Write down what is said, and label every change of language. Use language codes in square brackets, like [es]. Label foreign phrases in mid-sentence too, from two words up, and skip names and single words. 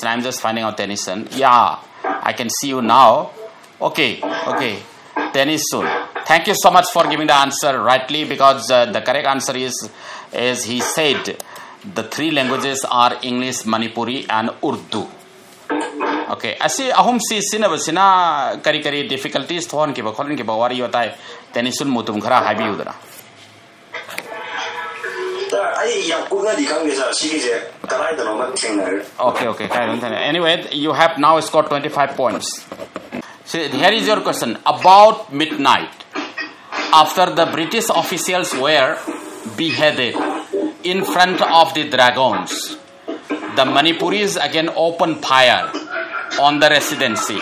[en] I'm just finding out Tennyson. Yeah, I can see you now. Okay. Tennyson. Thank you so much for giving the answer rightly, because the correct answer is he said the 3 languages are English, Manipuri, and Urdu. [mni] Okay. Asi ahum si sinabasina kari difficulties thon ki ba khorin ki ba wari yotai Tennyson mutum khara habi udra. [en] Okay. Anyway, you have now scored 25 points. So here is your question. About midnight, after the British officials were beheaded in front of the dragoons, the Manipuris again opened fire on the residency.